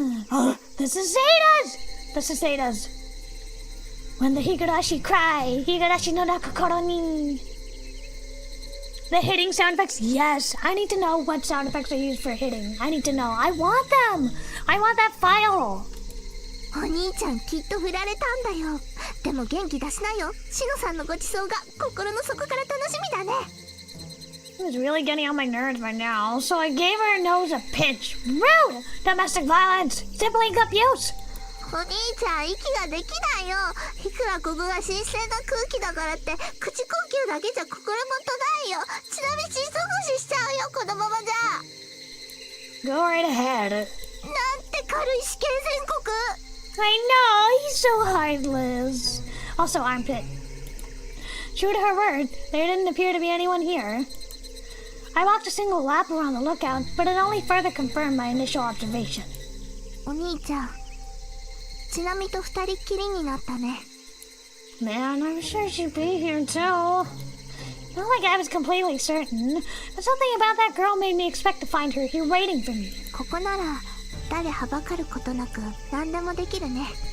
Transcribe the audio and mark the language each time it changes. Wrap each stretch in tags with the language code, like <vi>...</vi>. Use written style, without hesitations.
<en>Oh, the cicadas! The cicadas. When the higurashi cry, higurashi no nakokoro ni. The hitting sound effects? Yes, I need to know what sound effects are used for hitting. I need to know. I want them! I want that file!</en> <ja>お兄ちゃんきっと振られたんだよ。でも元気出しなよ。しのさんのごちそうが心の底から楽しみだね。</ja> <en>It was really getting on my nerves by now, so I gave her nose a pinch. Rude! Domestic violence! Sibling abuse!</en> <ja>お兄ちゃん息ができないよ。いくらここが新鮮な空気だからって口呼吸だけじゃ心もとないよ。ちなみに窒息死しちゃうよ、このままじゃ。</ja> <en>Go right ahead.</en> <ja>なんて軽い死刑宣告。</ja> <en>I know, he's so heartless. Also, armpit. True to her word, there didn't appear to be anyone here. I walked a single lap around the lookout, but it only further confirmed my initial observation.</en> <ja>お兄ちゃん、ちなみと二人っきりになったね。</ja> <en>Man, I'm sure she'd be here too. Not like I was completely certain, but something about that girl made me expect to find her here waiting for me.</en> <ja>ここなら誰はばかることなく何でもできるね。</ja>